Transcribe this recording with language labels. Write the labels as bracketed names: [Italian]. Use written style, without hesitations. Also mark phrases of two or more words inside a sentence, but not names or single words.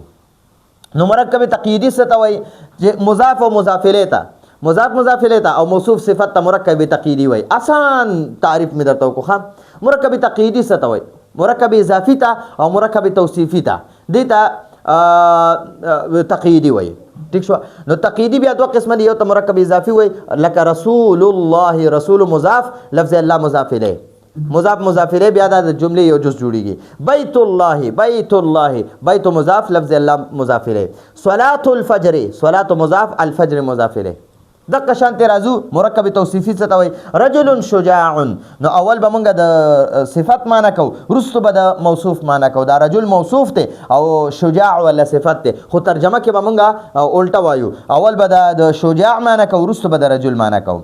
[Pashto] نو مرکب تقییدي څه ته وایي؟ چې مضاف او مضاف الیه ته، مضاف الیه ته او موصوف صفت ته مرکب تقییدي وایي. آسان تعریف مې درته وکړو. مرکب تقییدي څه ته وایي؟ مرکب اضافي ته او مرکب توصیفي ته، دې ته تقییدي وایي. ٹھیک شو؟ نو تقییدي بیا دوه قسمه دي، یو ته مرکب اضافي وایي لکه رسول الله، رسول مضاف، لفظ الله مضاف الیه، مضاف الیه بیا د جملې یو جز جوړیږي. بیت الله، بیت مضاف، لفظ الله مضاف الیه. [Arabic] صلاة الفجر، [Pashto] صلاة مضاف، الفجر مضاف الیه. دغه شانتې راځو مرکب توصیفي څه ته وایي؟ [Arabic] رجل شجاع. [Pashto] نو اول به موږ د صفت معنی کوو، وروسته به د موصوف معنی کوو. دا رجل موصوف دی او شجاع ولا صفت دی، خو ترجمه کې به موږ الټه وایو، اول به د شجاع معنی کوو، وروسته به د رجل معنی کوو.